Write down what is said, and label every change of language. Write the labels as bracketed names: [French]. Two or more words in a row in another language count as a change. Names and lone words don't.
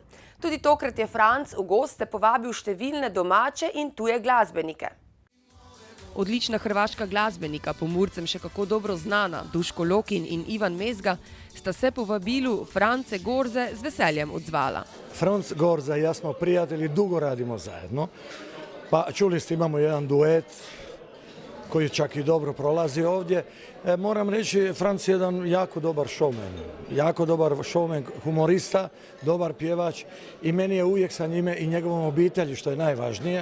[Slovenian] Tudi tokrat je Franc v goste povabil številne domače in tuje glasbenike. Odlična hrvaška glasbenika, Pomurcem še kako dobro znana, Duško Lokin in Ivan Mezga, sta se po vabilu France Gorze z veseljem odzvala. [Croatian] Franc Gorza i ja smo prijatelji, dugo radimo zajedno. Pa čuli ste, imamo jedan duet koji čak i dobro prolazi ovdje. Moram reći, Franc je jedan jako dobar showman, humorista, dobar pjevač i meni je uvijek sa njime i njegovom obitelji, što je najvažnije.